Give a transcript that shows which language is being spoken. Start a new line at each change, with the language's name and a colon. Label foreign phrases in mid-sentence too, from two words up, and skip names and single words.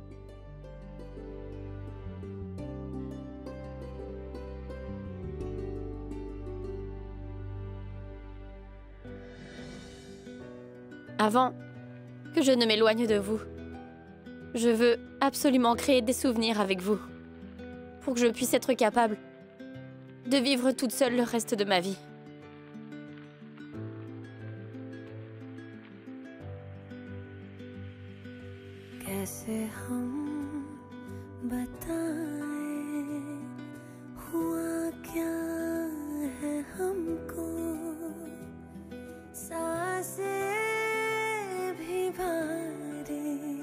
French: Avant que je ne m'éloigne de vous, je veux absolument créer des souvenirs avec vous, pour que je puisse être capable de vivre toute seule le reste de ma vie.
Hindi: कैसे हम बताएं हुआ क्या है हमको सांसें भी भारी